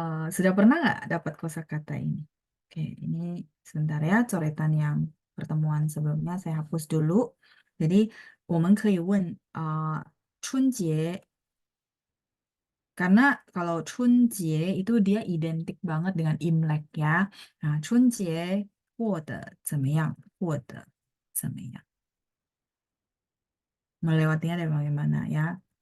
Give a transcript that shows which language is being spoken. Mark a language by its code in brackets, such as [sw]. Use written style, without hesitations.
[id] Sudah pernah nggak dapat kosakata ini? Oke, ini sebentar ya, coretan yang pertemuan sebelumnya saya hapus dulu. Jadi, [zh] 我们可以问春节， [id] karena kalau Chunjie itu dia identik banget dengan Imlek ya. [zh] Nah, Chunjie 过得怎么样？过得怎么样？ [id] melewatinya dari bagaimana ya？